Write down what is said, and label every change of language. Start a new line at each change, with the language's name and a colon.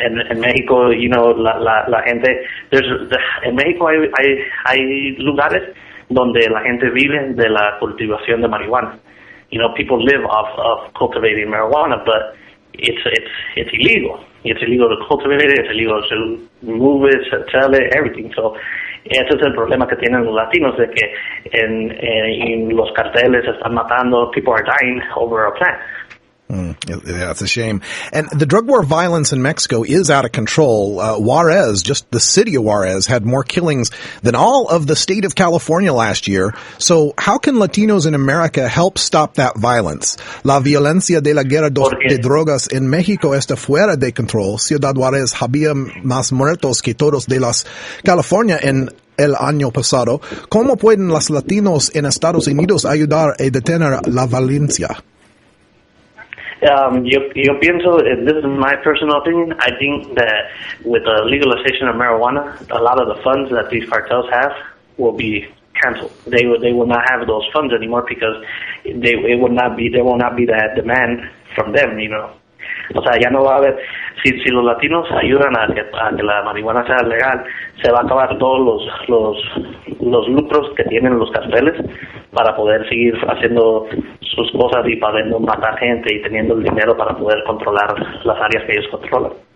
Spanish: En México, la gente, en México hay lugares donde la gente vive de la cultivación de marihuana.
English: People live off of cultivating marijuana, but it's illegal. It's illegal to cultivate it, it's illegal to move it, to sell it, everything.
Spanish: So, ese es el problema que tienen los latinos, de que en los carteles están matando,
English: people are dying over a plant. Yeah, it's a shame. And the drug war violence in Mexico is out of control. Juarez, just the city of Juarez, had more killings than all of the state of California last year. So how can Latinos in America help stop that violence?
Spanish: La violencia de la guerra de drogas en México está fuera de control. Ciudad Juarez había más muertos que todos de las California en el año pasado. ¿Cómo pueden los latinos en Estados Unidos ayudar a detener la violencia? Yo pienso,
English: this is my personal opinion, I think that with the legalization of marijuana, a lot of the funds that these cartels have will be canceled. They will not have those funds anymore because there will not be that demand from them,
Spanish: O sea, ya no va a haber, si los latinos ayudan a que la marihuana sea legal, se va a acabar todos los lucros que tienen los carteles para poder seguir haciendo sus cosas y para no matar gente y teniendo el dinero para poder controlar las áreas que ellos controlan.